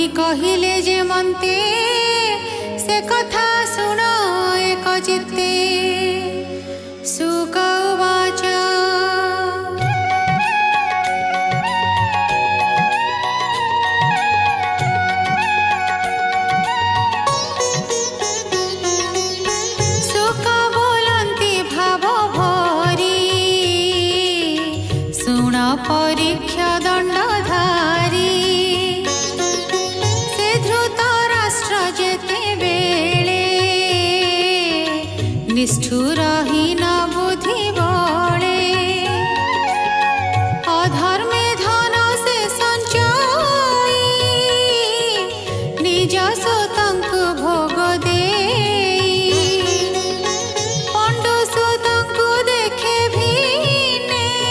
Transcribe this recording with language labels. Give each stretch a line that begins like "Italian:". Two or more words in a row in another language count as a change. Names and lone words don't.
Odia: କହିଲେ ଯେ ମନ୍ତେ ସେ କଥା ଶୁଣ ଏକ ଚିତ୍ତେ
Sanskrit: शुक उवाच
Odia: ଶୁକ ବୋଲନ୍ତି ଭାବ ଭରି ଶୁଣ ପରୀକ୍ଷା ଦଣ୍ଡଧାରୀ ସେ ଧୃତ ରାଷ୍ଟ୍ର ଯେତେ ବେଳେ ନିଷ୍ଠୁରହୀନ ବୁଦ୍ଧି ବଳେ ଅଧର୍ମେ ଧନ ସେ ସଞ୍ଚୟୀ ନିଜ ସୁତଙ୍କୁ ଭୋଗ ଦେଇ ପଣ୍ଡୁ ସୁତଙ୍କୁ ଦେଖେ ଭିନେ